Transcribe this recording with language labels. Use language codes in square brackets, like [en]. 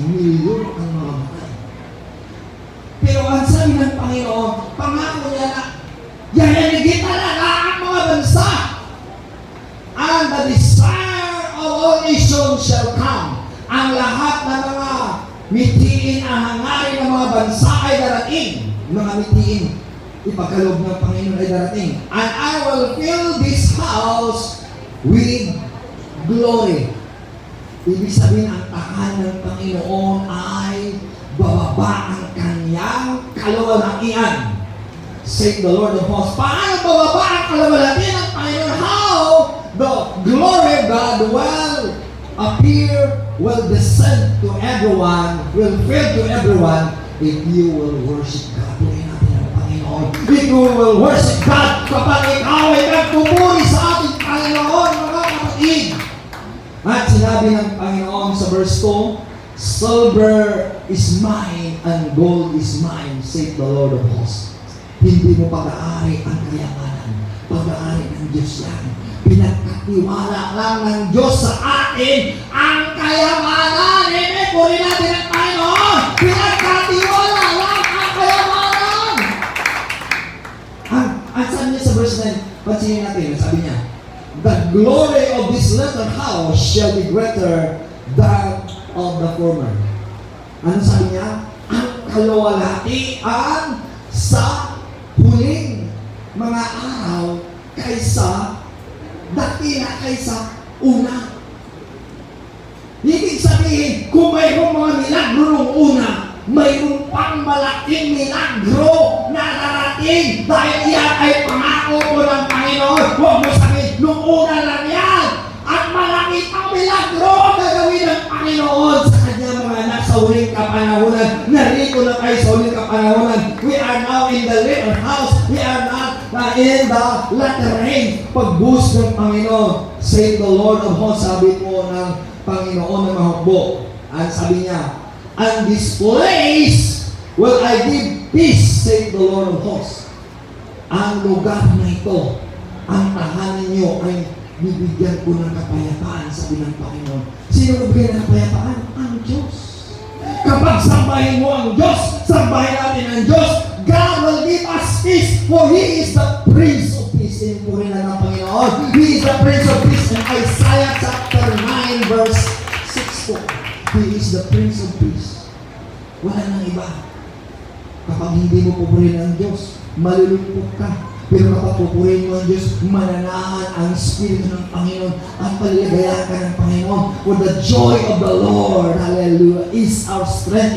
[tl] Milyon ang mamamatay. Pero ang sabi ng Panginoon, pangako niya na yayanigin talaga ang mga bansa. [en] And the desire of all nations shall come. [tl] Ang lahat ng mga mitiin ang hangarin ng mga bansa ay darating. Mga mitiin, ipagkaloob ng Panginoon ay darating. [en] And I will fill this house with glory. [tl] Ibig sabihin, ang tahanan ng Panginoon ay bababa ang kanyang kaluwalhatian. [en] Say the Lord of hosts. [tl] Paano bababa ang kaluwalhatian ng Panginoon? [en] How the glory of God will appear, will descend to everyone, will fill to everyone, if you will worship God. [tl] Purihin natin ang Panginoon. [en] If you will worship God, [tl] kapag ikaw ay nagpupuri sa ating Panginoon, mga kapatid. At sinabi ng Panginoon sa verse 2, [en] silver is mine and gold is mine, saith the Lord of hosts. [tl] Hindi mo pag-aari ang kayamanan. Pag-aari ng Diyos yan. Pinagkatiwala lang ng Diyos sa atin ang kayamanan. Amen. Puri natin ang Panginoon. Pinagkatiwala lang ang kayamanan. Ang sabi niya sa verse 9, pansinin natin, sabi niya, [en] the glory of this little house shall be greater than of the former. [tl] Ano sabi niya? Ang kaluwalhatian sa huling mga araw kaysa dati na kaysa una. Ibig sabihin, kung mayroong mga milagro nung una, mayroong pang malaking milagro na darating dahil yan ay pangako po ng Panginoon. Huwag mo sabihin, nung una lang yan. At malaki pang milagro ang gagawin ng Panginoon sa kanyang mga anak sa huling kapanahunan. Narito na kayo sa huling kapanahunan. [en] We are now in the latter house. We are not in the latter rain. [tl] Pagbuhos ng Panginoon, [en] say the Lord of hosts, [tl] sabi po ng Panginoon ng mahukbo. Ang sabi niya, [en] and this place will I give peace, say the Lord of hosts. [tl] Ang lugar na ito, ang tahanan niyo ay bibigyan ko ng kapayapaan, sabi ng Panginoon. Sino magbigay ng kapayapaan? Ang Diyos. Kapag sambahin mo ang Diyos, [en] sambahin natin ang Diyos, God will give us peace, for He is the Prince of Peace. [tl] Sinupurin na ng Panginoon. [en] He is the Prince of Peace. In Isaiah chapter 9 verse 6 po, He is the Prince of Peace. [tl] Wala nang iba. Kapag hindi mo pupurihin ang Diyos, malulungkot ka. Pero kapag pupurihin mo ang Diyos, mananahan ang Espiritu ng Panginoon at paligayahan ka ng Panginoon. [en] For the joy of the Lord, hallelujah, is our strength.